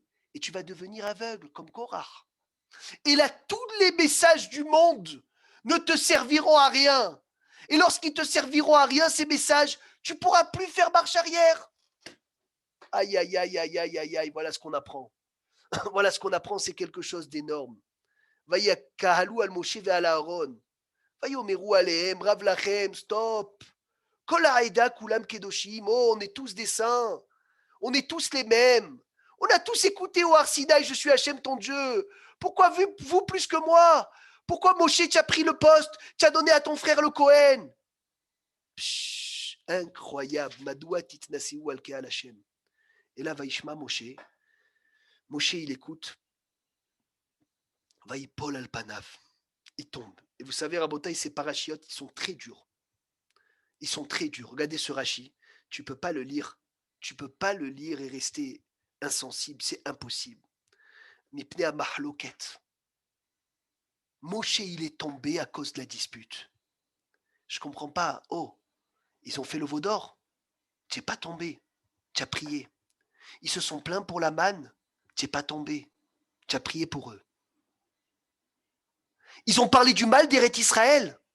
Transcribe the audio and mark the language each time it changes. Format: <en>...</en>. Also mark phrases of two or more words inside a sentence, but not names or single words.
<fr>Et tu vas devenir aveugle comme Korah. Et là, tous les messages du monde ne te serviront à rien. Et lorsqu'ils te serviront à rien, ces messages, tu ne pourras plus faire marche arrière. Aïe, aïe, aïe, aïe, aïe, aïe, aïe, voilà ce qu'on apprend. Voilà ce qu'on apprend, c'est quelque chose d'énorme.</fr> <he>ויקהלו על משה ועל אהרן. ויאמרו אליהם, רב לכם, stop. כל העדה כלם קדשים.</he> <fr>Oh, on est tous des saints. On est tous les mêmes. On a tous écouté au Har Sinaï, je suis Hachem ton Dieu. Pourquoi vous plus que moi? Pourquoi Moshe, tu as pris le poste? Tu as donné à ton frère le Kohen? Incroyable.</fr> <he>ומדוע תתנשאו על קהל השם.</he> <fr>Et là,</fr> <he>וישמע משה.</he> <fr>Moshe, il écoute.</fr> <he>ויפל על פניו.</he> <fr>Il tombe. Et vous savez, Rabotaï, ces parachiotes, ils sont très durs. Ils sont très durs. Regardez ce Rashi. Tu ne peux pas le lire. Tu ne peux pas le lire et rester insensible. C'est impossible.</fr> <he>מפני המחלוקת.</he> <fr>Moshe, il est tombé à cause de la dispute. Je ne comprends pas. Oh, ils ont fait le veau d'or. Tu n'es pas tombé. Tu as prié. Ils se sont plaints pour la manne. Tu n'es pas tombé. Tu as prié pour eux. Ils ont parlé du mal d'Eret Israël.</fr>